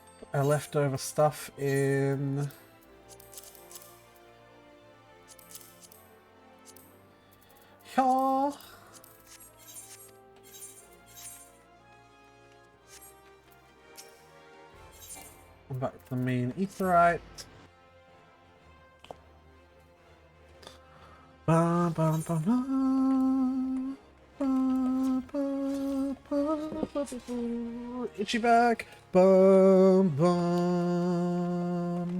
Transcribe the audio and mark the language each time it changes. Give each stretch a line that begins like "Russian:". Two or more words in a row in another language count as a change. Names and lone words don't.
English: leftover stuff in... Yeah. Back to the main etherite. Ba, ba, ba, ba. Ba, ba, ba, ba, ba. Itchy back. Bum, bum.